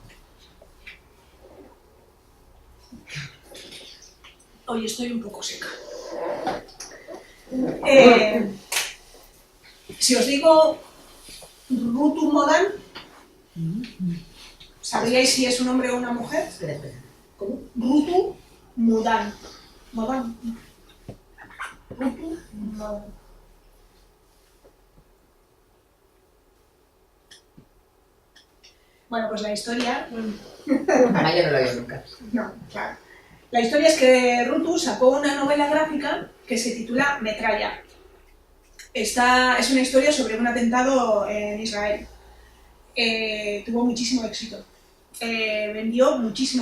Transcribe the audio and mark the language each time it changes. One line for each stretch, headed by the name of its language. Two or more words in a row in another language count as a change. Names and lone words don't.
Spanish: Hoy estoy un poco seca. Si os digo Rutu Modan, ¿sabríais si es un hombre o una mujer? Espera. ¿Cómo? Rutu Modan. Modan. Rutu Modan. Bueno, pues la historia... Ah, yo no lo he oído nunca. No, claro. La historia es que Rutu sacó una novela gráfica que se titula Metralla. Esta es una historia sobre un atentado en Israel. Tuvo muchísimo éxito. Vendió muchísimo.